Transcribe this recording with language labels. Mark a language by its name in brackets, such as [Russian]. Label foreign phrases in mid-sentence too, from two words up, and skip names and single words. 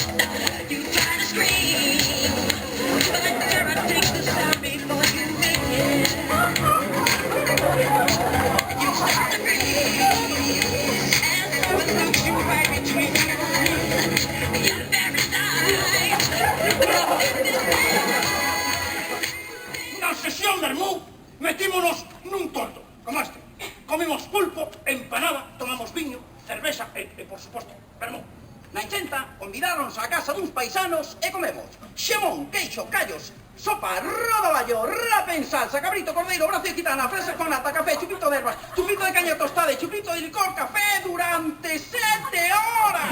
[English] You try to scream, but there are things to stop before you make it. You start to breathe, and love knocks you right between your eyes. Your very life. [Galician] Na sesión Bermú metímonos nun tordo, como este. Comimos pulpo, empanada, tomamos viño, cerveza e, por suposto, Bermú. Na 80 convidáronnos á casa duns paisanos e comemos xamón, queixo, callos, sopa, rodaballo, rapa en salsa, cabrito, cordeiro, brazo de gitana, fresas con nata, café, chupito de herbas, chupito de caña tostada e chupito de licor, café durante 7 horas.